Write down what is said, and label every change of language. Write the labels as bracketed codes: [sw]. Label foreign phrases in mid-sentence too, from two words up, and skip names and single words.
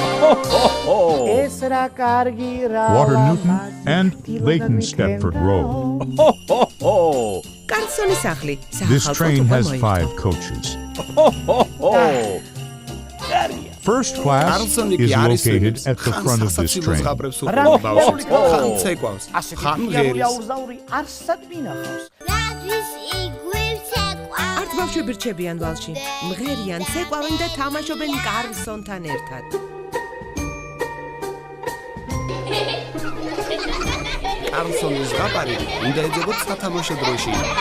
[en] Water Newton and Leighton Stepford Road. This train has 5 coaches. First class is located at the front of this train. [ka] ბავშვები რჩებიან ვალში, მღერიან, ცეკვავენ და თამაშობენ გარსონთან ერთად. კარლსონის ზღაპარი უნდა ეძებოთ სათამაშო დროში.